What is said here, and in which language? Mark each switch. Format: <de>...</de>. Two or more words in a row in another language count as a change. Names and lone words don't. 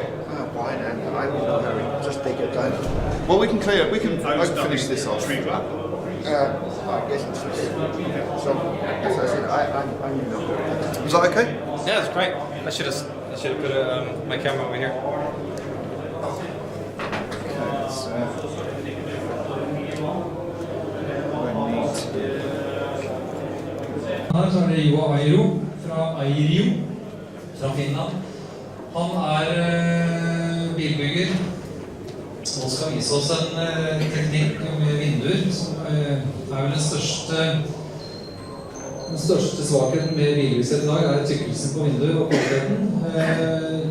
<en>Fine, and I will hurry. Just take your time. Well, we can clear it. I can finish this off. I guess it's okay. So, as I said, I'm in the Was that okay? Yeah, it's great. I should have put my camera over here.</en> <no>Her så det Juha Airo fra Finland. Han bilbygger og skal vise oss en teknikk med vinduer som vel den største svakheten med bilhuset i dag tykkelsen på vinduer og kvaliteten.</no>